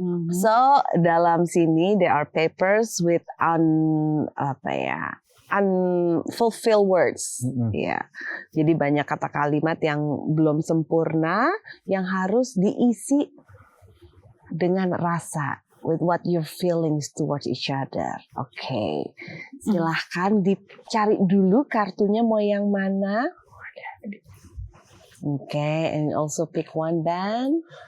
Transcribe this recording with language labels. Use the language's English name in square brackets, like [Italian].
[English] So [Indonesian] dalam sini [English] there are papers with unfulfilled words. Ya. [Indonesian] Jadi banyak kata kalimat yang belum sempurna yang harus diisi dengan rasa. [English] With what your feelings towards each other. Oke. [Indonesian] Silahkan dicari dulu kartunya mau yang mana. [English] Oke, and also pick one band.